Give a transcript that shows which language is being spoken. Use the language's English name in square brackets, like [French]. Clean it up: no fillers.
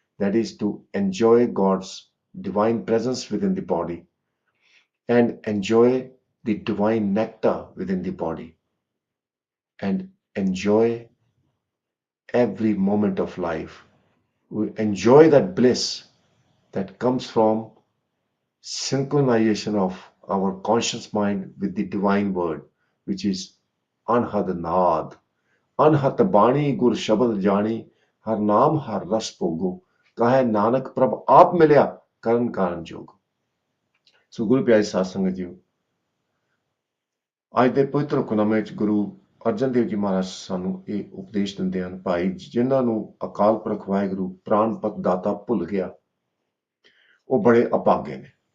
[English] That is to enjoy God's divine presence within the body and enjoy the divine nectar within the body and enjoy every moment of life. We enjoy that bliss that comes from synchronization of our conscious mind with the divine word, which is Anhad Naad. [Punjabi] Anahat बाणी गुर शब्द जानी हर नाम हर रस भोगो कहे नानक प्रभ आप मिलिया ਕਰਨ ਕਾਰਨ ਜੋਗ। ਸੋ ਗੁਰੂ ਪਿਆਰੇ ਸਾਧ ਸੰਗਤ ਜੀ, ਅੱਜ ਦੇ ਪਵਿੱਤਰ ਹੁਕਮਨਾਮੇ ਵਿੱਚ ਗੁਰੂ ਅਰਜਨ ਦੇਵ ਜੀ ਮਹਾਰਾਜ ਸਾਨੂੰ ਇਹ ਉਪਦੇਸ਼ ਦਿੰਦੇ ਹਨ, ਭਾਈ ਜਿਨ੍ਹਾਂ ਨੂੰ ਅਕਾਲ ਪੁਰਖ ਵਾਹਿਗੁਰੂ ਪ੍ਰਾਣਪਤ ਦਾਤਾ ਭੁੱਲ ਗਿਆ ਉਹ ਬੜੇ ਅਭਾਗੇ ਨੇ।